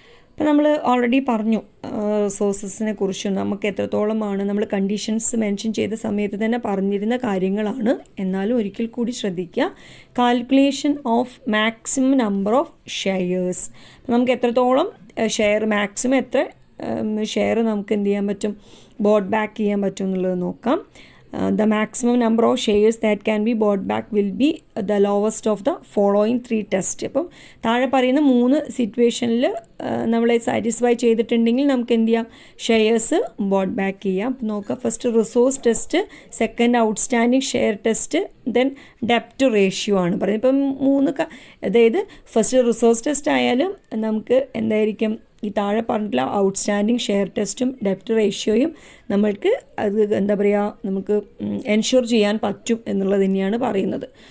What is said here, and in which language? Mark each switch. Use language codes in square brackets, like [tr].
[ml] അപ്പോൾ നമ്മൾ ഓൾറെഡി പറഞ്ഞു റിസോഴ്സസിനെ കുറിച്ചും നമുക്ക് എത്രത്തോളമാണ് നമ്മൾ കണ്ടീഷൻസ് മെൻഷൻ ചെയ്ത സമയത്ത് തന്നെ പറഞ്ഞിരുന്ന കാര്യങ്ങളാണ്. എന്നാലും ഒരിക്കൽ കൂടി ശ്രദ്ധിക്കുക, calculation of maximum number of shares. നമുക്ക് എത്രത്തോളം ഷെയർ, മാക്സിമം എത്ര ഷെയർ നമുക്ക് എന്ത് ചെയ്യാൻ പറ്റും, ബോട്ട് ബാക്ക് ചെയ്യാൻ പറ്റും എന്നുള്ളത് നോക്കാം. [en] The maximum number of shares that can be bought back will be the lowest of the following 3 tests. [ml] അപ്പം താഴെ പറയുന്ന 3 സിറ്റുവേഷനിൽ നമ്മളെ സാറ്റിസ്ഫൈ ചെയ്തിട്ടുണ്ടെങ്കിൽ നമുക്ക് എന്ത് ചെയ്യാം, ഷെയർസ് ബോട്ട് ബാക്ക് ചെയ്യാം. അപ്പം നോക്കാം, first resource test, second outstanding share test, then ഡെപ്റ്റ് ratio ആണ് പറയുന്നത്. ഇപ്പം അതായത് ഫസ്റ്റ് റിസോഴ്സ് ടെസ്റ്റ് ആയാലും നമുക്ക് എന്തായിരിക്കും, ഈ താഴെ പറഞ്ഞിട്ടുള്ള ഔട്ട്സ്റ്റാൻഡിങ് ഷെയർ ടെസ്റ്റും ഡെപ്റ്റ് റേഷ്യോയും നമ്മൾക്ക് അത് എന്താ പറയുക, നമുക്ക് എൻഷുർ ചെയ്യാൻ പറ്റും എന്നുള്ളത് തന്നെയാണ് പറയുന്നത്.